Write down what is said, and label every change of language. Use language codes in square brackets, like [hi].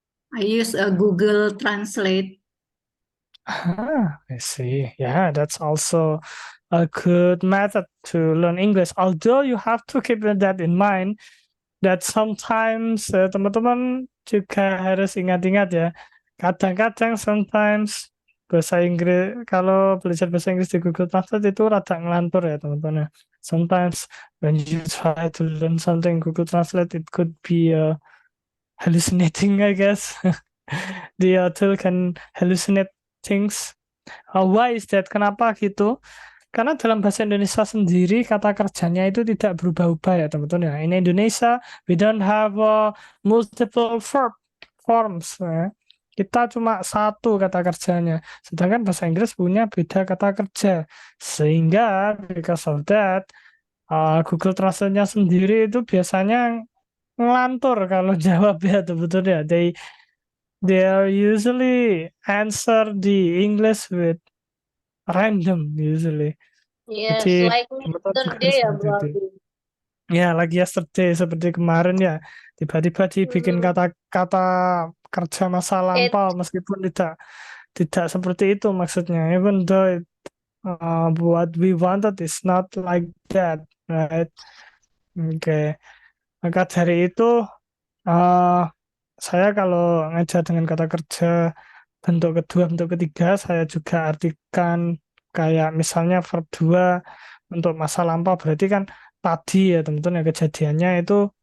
[en] I use a Google Translate. I see. Yeah, that's also a good method to learn English. Although you have to keep that in mind that sometimes [id] teman-teman juga harus ingat-ingat ya. Kadang-kadang sometimes bahasa Inggris kalau belajar bahasa Inggris di Google Translate itu rada ngelantur ya teman-teman ya. [en] Sometimes when you try to learn something Google Translate it could be hallucinating, I guess. The tool can hallucinate things. Why is that? [id] Kenapa gitu? Karena dalam bahasa Indonesia sendiri kata kerjanya itu tidak berubah-ubah ya teman-teman ya. [en] In Indonesia we don't have multiple forms ya. [id] Kita cuma satu kata kerjanya. Sedangkan bahasa Inggris punya beda kata kerja. Sehingga [en] because of that [id] Google Translate-nya sendiri itu biasanya ngelantur kalau jawab ya teman-teman ya. [en] They are usually answer the English with random usually. Yes, [id] Jadi [en] like [id] teman-teman juga harus ya, seperti Bro itu. Abi. Ya, lagi yesterday seperti kemarin ya. Tiba-tiba dibikin Hmm. kata-kata kerja masa [en] It, [id] lampau meskipun tidak seperti itu maksudnya. [en] Even though what we wanted is not like that, right? Oke. [id] Maka dari itu uh, saya kalau ngajar dengan kata kerja bentuk kedua, bentuk ketiga, saya juga artikan kayak misalnya verb 2 untuk masa lampau berarti kan tadi ya teman-teman ya kejadiannya itu